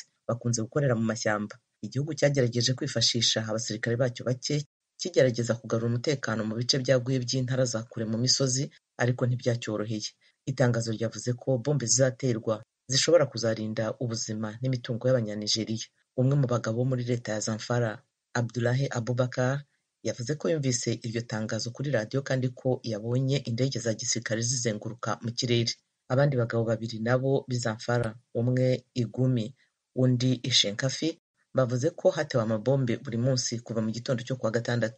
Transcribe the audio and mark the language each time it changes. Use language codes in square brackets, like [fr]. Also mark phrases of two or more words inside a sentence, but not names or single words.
[rw] Bakunze gukorera mu mashyamba. Igihugu cyagerageje kwifashisha abasirikare bacyo bake kigerageza kugarura umutekano mu bice byaguye by'intara za kure mu misozi, ariko ntibyacyoroheye. Itangazo ryavuze ko bombe zizaterwa zishobora kuzarinda ubuzima n'imitungo y'Abanyanigeria. Umwe mu bagabo muri leta ya Zamfara, Abdullahi Abubakar, yavuze ko yumvise iryo tangazo kuri radiyo kandi ko yabonye indege za gisirikare zizenguruka mu kirere. Abandi bagabo 2 nabo b'Izamfara, umwe Igumi undi Ishenkafi, bavuze ko hatewe amabombe buri munsi kuva mu gitondo cyo kuwa gatandatu.